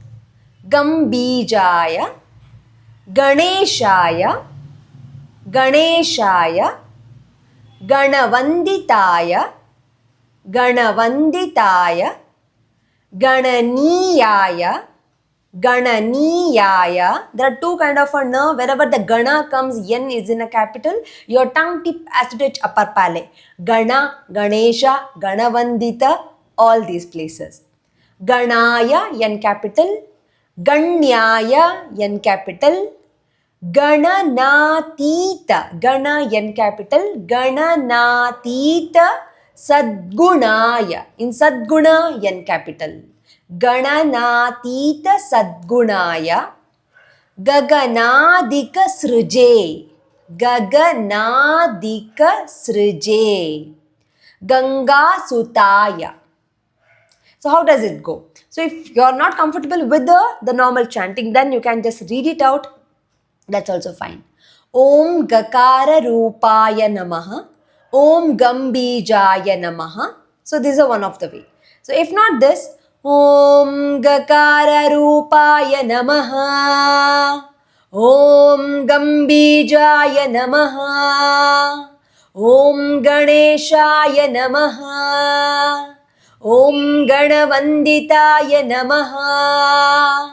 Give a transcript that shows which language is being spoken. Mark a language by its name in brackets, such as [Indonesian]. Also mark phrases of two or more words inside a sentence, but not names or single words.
[Sanskrit] Gambijaya, Ganeshaya, Ganeshaya, Ganavanditaya, Ganavanditaya, Gananiyaya, Gananiyaya. [English] There are 2 kind of a n. Wherever the Gana comes, N is in a capital, your tongue tip has to touch upper palate. Gana, Ganesha, Ganavandita, all these places. Ganaya, N capital. Ganyaya, N capital. [Sanskrit] Gananatita, Gana, [English] N capital. [Sanskrit] Gananatita, Sadgunaya, [English] in Sadguna, N capital. [Sanskrit] Gananatita Sadgunaya. Gaganadika Srije, Gaganadika Srije. Ganga Sutaya. [English] So how does it go? So if you are not comfortable with the normal chanting, then you can just read it out. That's also fine. [Sanskrit] Om Gakara Rupaya Namaha. Om Gambijaya Namaha. [English] So this is one of the way. So if not this, [Sanskrit] Om Gakara Rupaya Namaha. Om Gambijaya Namaha. Om Ganeshaya Namaha. Om Ganavanditaya Namaha.